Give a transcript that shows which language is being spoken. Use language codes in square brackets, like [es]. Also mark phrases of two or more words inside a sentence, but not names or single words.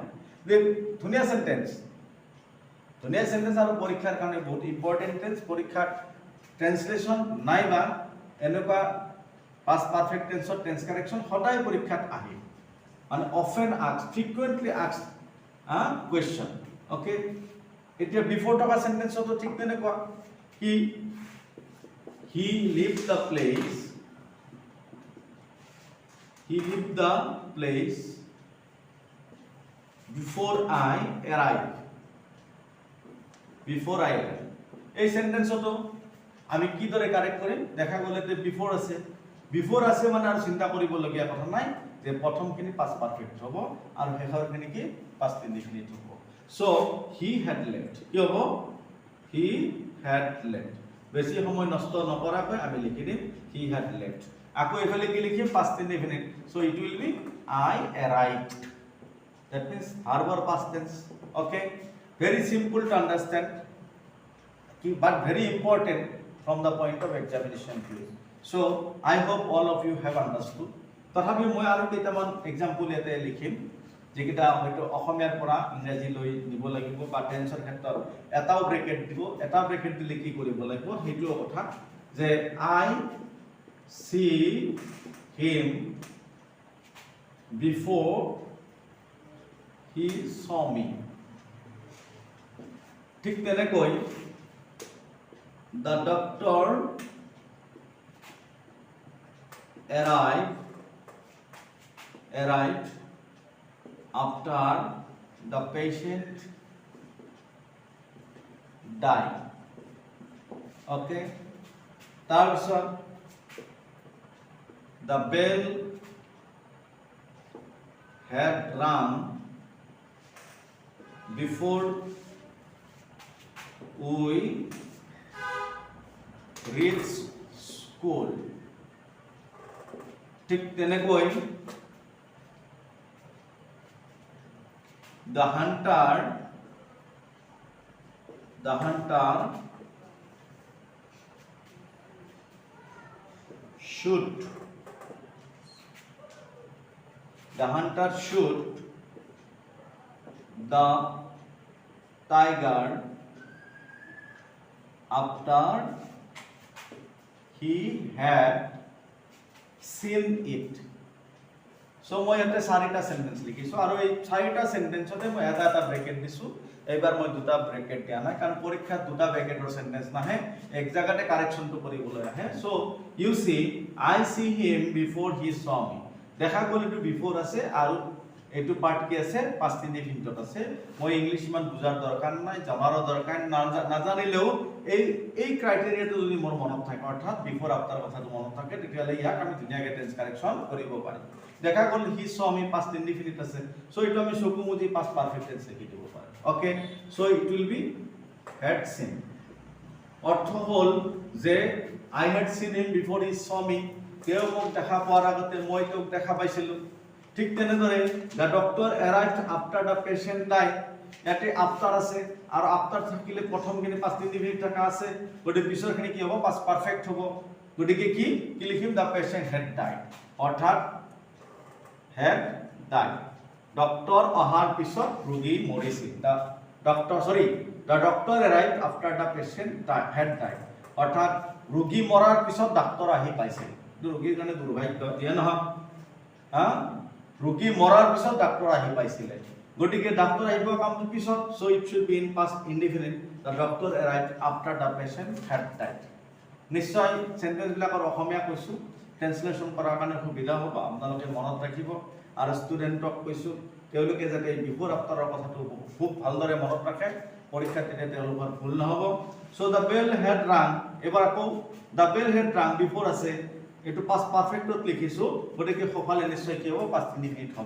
[as] ধুনীয়া সেন্টেন্স, ধুনীয়া সেন্টেন্স, আৰু পৰীক্ষাৰ কাৰণে বহুত ইম্পৰ্টেণ্ট টেন্স। পৰীক্ষাত ট্ৰেন্সলেশ্যন নাইবা এনেকুৱা [en] past perfect tenseৰ tense correction [as] সদায় পৰীক্ষাত আহে, মানে [en] often asked, frequently asked question. [as] ওকে, এতিয়া বিফৰ থকা সেন্টেন্সতো ঠিক তেনেকুৱা, [en] he leaved the place, before I arrive, [as] এই সেন্টেন্সতো আমি কিদৰে কাৰেক্ট কৰিম? দেখা গ'লে যে বিফৰ আছে, মানে আৰু চিন্তা কৰিবলগীয়া কথা নাই, যে প্ৰথমখিনি [en] past perfect [as] হ'ব আৰু শেষৰখিনি কি? [en] past indefinite হ'ব। so he had left, [as] কি হ'ব? [en] he had left. [as] বেছি সময় নষ্ট নকৰাকৈ আমি লিখি দিম [en] he had left. [as] আকৌ এইফালে কি লিখিম? [en] past indefinite. so it will be I arrived. That means verb or past tense. Okay, very simple to understand, but very important from the point of examination view. So I hope all of you have understood. [as] তথাপিও মই আৰু কেইটামান এক্সাম্পল ইয়াতে লিখিম যিকেইটা হয়তো অসমীয়াৰ পৰা ইংৰাজীলৈ নিব লাগিব বা টেন্সৰ ক্ষেত্ৰত এটাও ব্ৰেকেট দিব, এটা ব্ৰেকেট দিলে কি কৰিব লাগিব সেইটো কথা যে [en] I see him before he saw me. [as] ঠিক তেনেকৈ [en] the doctor arrived after the patient died. Okay, তাৰপিছত the bell had rung before we reached school. [as] ঠিক তেনেকৈ [en] the hunter shoot the tiger after he had seen it. So [as] মই ইয়াতে চাৰিটা সেন্টেন্স লিখিছো আৰু এই চাৰিটা সেন্টেন্সতে মই এটা ব্ৰেকেট দিছো। এইবাৰ মই দুটা ব্ৰেকেট দিয়া নাই কাৰণ পৰীক্ষাত দুটা ব্ৰেকেটৰ সেন্টেন্স নাহে, এক জায়গাতে কাৰেকশনটো কৰিবলৈ আহে। [en] so you see I see him before he saw me. [as] দেখা গ'ল এইটো বিফোৰ আছে আৰু এইটো পাৰ্ট কি আছে [en] past indefiniteত [as] আছে। মই ইংলিছ ইমান বুজাৰ দৰকাৰ নাই, জানাৰো দৰকাৰ নাজানিলেও এই ক্ৰাইটেৰিয়াটো যদি মোৰ মনত থাকে অৰ্থাৎ [en] before after [as] কথাটো মনত থাকে তেতিয়াহ'লে ইয়াক আমি ধুনীয়াকৈ টেন্স কাৰেকশন কৰিব পাৰিম। দেখা গ'ল [en] he saw me past indefinite [as] আছে, সো এইটো আমি চকু মুদি [en] past perfect tense [as] লিখি দিব পাৰিম। [en] okay, so it will be had seen. [as] অৰ্থ হ'ল যে [en] I had seen him before he saw me, [as] তেওঁ মোক দেখা পোৱাৰ আগতে মই তেওঁক দেখা পাইছিলো। ঠিক তেনেদৰে [en] the doctor arrived after the patient died, [as] ইয়াতে আফটাৰ আছে আৰু আফটাৰ থাকিলে প্ৰথমখিনি [en] past indefinite [as] থকা আছে, গতিকে পিছৰখিনি কি হ'ব [en] past perfect [as] হ'ব। গতিকে কি লিখিম [en] the patient had died, [as] অৰ্থাৎ [en] had died. [as] ডক্টৰ অহাৰ পিছত ৰোগী মৰিছিল। [en] the doctor arrived after the patient had died, [as] অৰ্থাৎ ৰোগী মৰাৰ পিছত ডাক্তৰ আহি পাইছিল। ৰোগীৰ কাৰণে দুৰ্ভাগ্য দিয়ে নহয়, ৰোগী মৰাৰ পিছত ডাক্তৰ আহি পাইছিলে, গতিকে ডাক্তৰ আহিব কামটো পিছত। [en] so it should be in past indefinite, the doctor arrived after the patient had died. [as] নিশ্চয় সেন্টেন্সবিলাকৰ অসমীয়া কৈছো, ট্ৰান্সলেশ্যন কৰাৰ কাৰণে সুবিধা হ'ব, আপোনালোকে মনত ৰাখিব। আৰু ষ্টুডেণ্টক কৈছো তেওঁলোকে যাতে [en] before afterৰ [as] কথাটো খুব ভালদৰে মনত ৰাখে, পৰীক্ষাত তেতিয়া তেওঁলোকৰ ভুল নহ'ব। [en] so the bell had rung, [as] এবাৰ আকৌ [en] the bell had rung before [as] আছে, এইটো [en] past perfectত [as] লিখিছো, গতিকে সোফালে নিশ্চয় কি হ'ব [en] past indefinite [as] হ'ব।